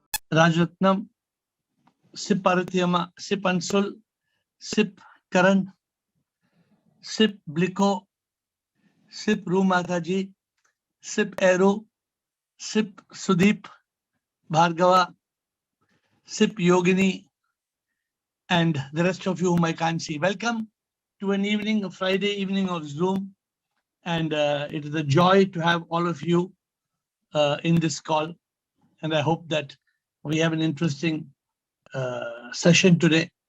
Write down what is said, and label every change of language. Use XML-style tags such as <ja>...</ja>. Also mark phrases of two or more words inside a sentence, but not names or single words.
<en>Rajratnam, Sip Parathiyama, Sip Ansul, Sip Karan, Sip Bliko, Sip Rumataji, Sip Aero, Sip Sudeep, Bhargava, Sip Yogini, and the rest of you whom I can't see. Welcome to an evening, a Friday evening of Zoom. And it is a joy to have all of you in this call. And I hope that we have an interesting session today.</en>